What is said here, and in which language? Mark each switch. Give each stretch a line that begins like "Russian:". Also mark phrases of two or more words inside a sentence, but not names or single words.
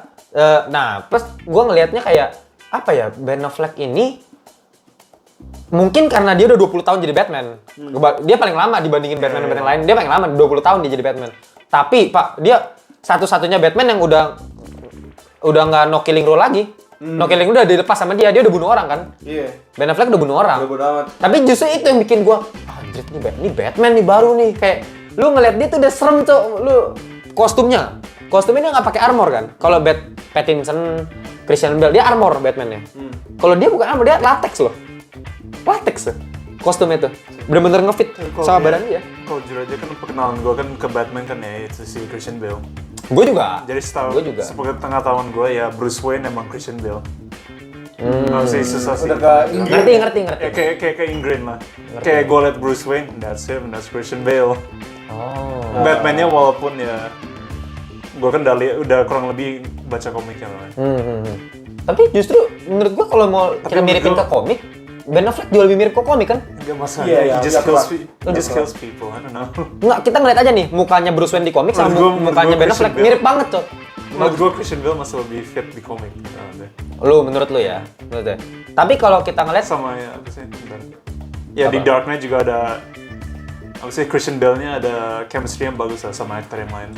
Indonesian: Nah, plus gue ngelihatnya kayak apa ya, Ben Affleck ini mungkin karena dia udah 20 tahun jadi Batman. Dia paling lama dibandingin Batman lain. Dia paling lama 20 tahun dia jadi Batman. Tapi Pak, dia satu-satunya Batman yang udah nggak
English: no killing rule
Indonesian: lagi.
English: No killing
Indonesian: udah dilepas sama dia udah bunuh orang kan. Iya. Ben Affleck udah bunuh orang. Udah bodo amat. Tapi justru itu yang bikin gua anjir ini Batman nih baru nih, kayak lu ngeliat dia tuh udah serem tuh, lu kostumnya dia nggak pakai armor kan. Kalau Pattinson, Christian Bale dia armor Batman-nya. Kalau dia bukan armor, dia latex loh. Latex kostumnya tuh bener-bener ngefit sama badan dia. Kalau jujur aja kan perkenalan gue kan ke Batman kan ya itu si Christian Bale. Gue juga. Jadi Gua juga. sepengetahuan gue ya Bruce Wayne emang Christian Bale. Sih susah sih. Udah ke Ngerti. Ya, kayak ingrain lah. Kayak gue liat Bruce Wayne,
English: that's him, that's
Indonesian: Christian Bale. Oh. Batman-nya walaupun ya gue kan udah kurang lebih baca komiknya lah. Tapi justru menurut gua kalau mau kita miripin ke komik, Ben Affleck juga lebih mirip ke komik kan? Gak masalah, Iya,
English: he just
Indonesian: udah
English: kills people, I don't know.
Indonesian: Nggak, kita ngeliat aja nih mukanya Bruce Wayne di komik sama Menurut gua mukanya Ben Christian Affleck Bale. mirip banget, Cok. Menurut gue Christian Bale masih lebih fit di komik. Menurut lu ya. Tapi kalau kita ngeliat Sama ya, apa sih? Bentar. Ya di Dark Knight juga ada apa sih Christian Bale-nya ada chemistry yang bagus lah sama aktor yang lain.